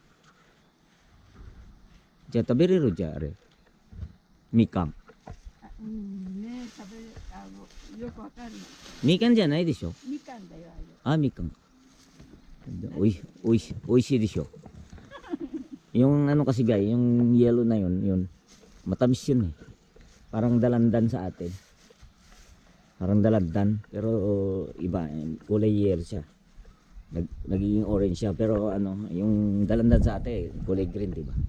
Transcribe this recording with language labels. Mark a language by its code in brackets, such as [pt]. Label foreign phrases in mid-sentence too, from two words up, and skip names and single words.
[ja] じゃあ食べれるじゃん、あれ。みかん。ね、よくわかんない。みかんじゃないでしょ？みかんだよ、あれ。みかん。おいしいでしょ。 [tl] Yung ano kasi guys, yung yellow na yun, matamis yun eh. Parang dalandan sa atin. Parang dalandan, pero iba, kulay yellow siya. Nagiging orange siya, pero ano, yung dalandan sa atin, kulay green, di ba?